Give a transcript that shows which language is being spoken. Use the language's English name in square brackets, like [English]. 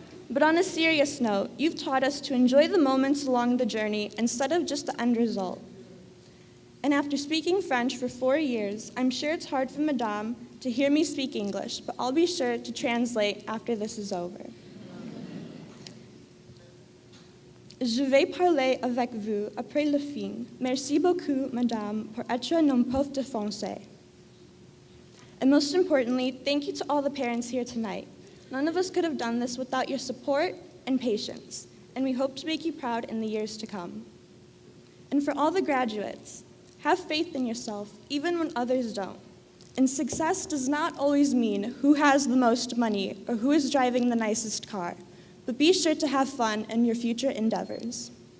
[English] But on a serious note, you've taught us to enjoy the moments along the journey instead of just the end result. And after speaking French for 4 years, I'm sure it's hard for Madame to hear me speak English, but I'll be sure to translate after this is over. [French] Je vais parler avec vous après le film. Merci beaucoup, Madame, pour être mon prof de français. [English] And most importantly, thank you to all the parents here tonight. None of us could have done this without your support and patience, and we hope to make you proud in the years to come. And for all the graduates, have faith in yourself, even when others don't. And success does not always mean who has the most money or who is driving the nicest car, but be sure to have fun in your future endeavors.